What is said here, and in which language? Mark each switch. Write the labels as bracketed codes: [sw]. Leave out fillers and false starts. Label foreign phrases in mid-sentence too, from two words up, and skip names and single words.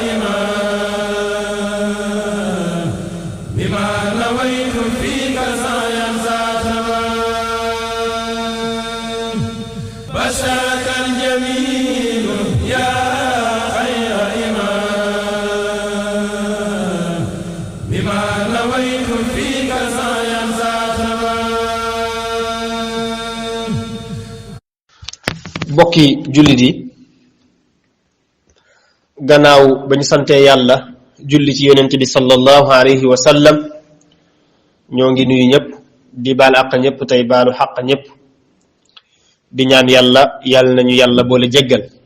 [ar] إمام بما نويت فيك سعيا ذات تمام بشرك الجميل يا خير إمام بما نويت فيك سعيا ذات تمام. [wo] bokki jullit yi gannaaw ba ñu sante yàlla julli ci yonent bi [ar] صلى الله عليه وسلم [wo] ñoo ngi nuyu ñëpp di baal àq ñëpp tey baalu xaq ñëpp di ñaan yàlla yàlla nañu yàlla boole jéggal.